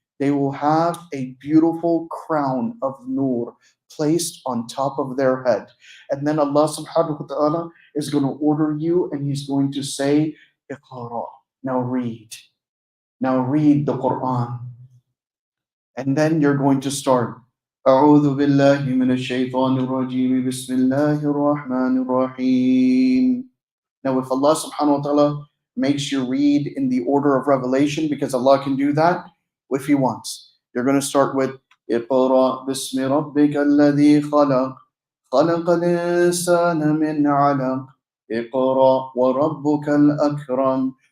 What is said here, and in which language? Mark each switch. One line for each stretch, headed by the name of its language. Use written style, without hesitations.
English: They will have a beautiful crown of nur placed on top of their head. And then Allah subhanahu wa ta'ala is going to order you, and He's going to say, Iqra, now read. Now read the Quran. And then you're going to start.
Arabic: أعوذ بالله من الشيطان الرجيم بسم الله الرحمن الرحيم.
English: Now, if Allah subhanahu wa ta'ala makes you read in the order of revelation, because Allah can do that if He wants, you're going to start with
Arabic: اقرأ بسم ربك الذي خلق خلق الإنسان من علق اقرأ وربك الأكرم.